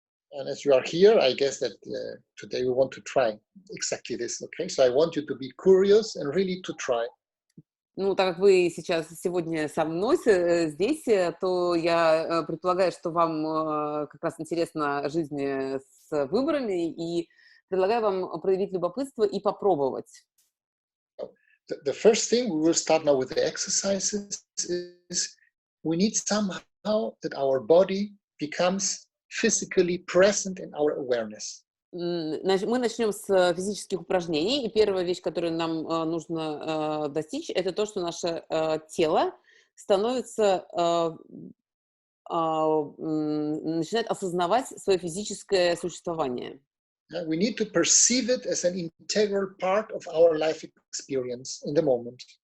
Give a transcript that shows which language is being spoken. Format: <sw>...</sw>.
<en>And as you are here, I guess that today we want to try exactly this, okay? So I want you to be curious and really to try.</en> <ru>Ну, так как вы сейчас сегодня со мной здесь, то я предполагаю, что вам как раз интересна жизнь с выборами, и предлагаю вам проявить любопытство и попробовать.</ru> <en>The first thing we will start now with the exercises is we need somehow that our body becomes physically present in our awareness.</en> <ru>Мы начнем с физических упражнений, и первая вещь, которую нам нужно достичь, это то, что наше тело становится, начинает осознавать свое физическое существование.</ru> <en>We need to perceive it as an integral part of our life experience in the moment.</en>